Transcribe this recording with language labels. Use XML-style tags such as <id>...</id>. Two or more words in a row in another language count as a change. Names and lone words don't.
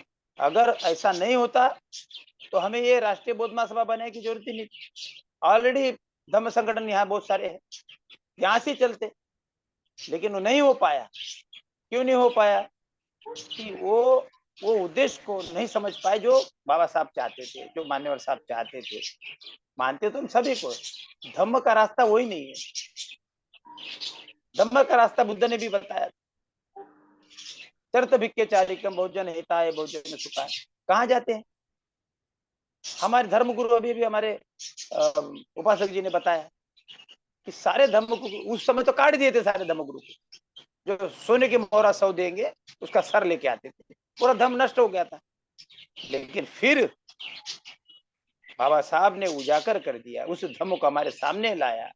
<hi>अगर ऐसा नहीं होता तो हमें ये राष्ट्रीय बौद्ध महासभा बनाने की जरूरत ही नहीं, ऑलरेडी धम्म संगठन यहाँ बहुत सारे हैं, यहाँ से चलते, लेकिन वो नहीं हो पाया। क्यों नहीं हो पाया? कि वो वो उद्देश्य को नहीं समझ पाए जो बाबा साहब चाहते थे, जो मान्यवर साहब चाहते थे। मानते तो हम सभी को, धम्म का रास्ता वही नहीं है। धम्म का रास्ता बुद्ध ने भी बताया,</hi> <pi>चरत भिक्के चारिकम बहुजन हिताय बहुजन सुखाय।</pi> <hi>कहाँ जाते हैं? हमारे धर्म गुरु अभी हमारे उपासक जी ने बताया कि सारे धर्म गुरु उस समय तो काट दिए थे, सारे धर्म गुरु को। जो सोने की मोहरा 100 देंगे उसका सर लेके आते थे, पूरा धर्म नष्ट हो गया था। लेकिन फिर बाबा साहब ने उजागर कर दिया, उस धर्म को हमारे सामने लाया।</hi>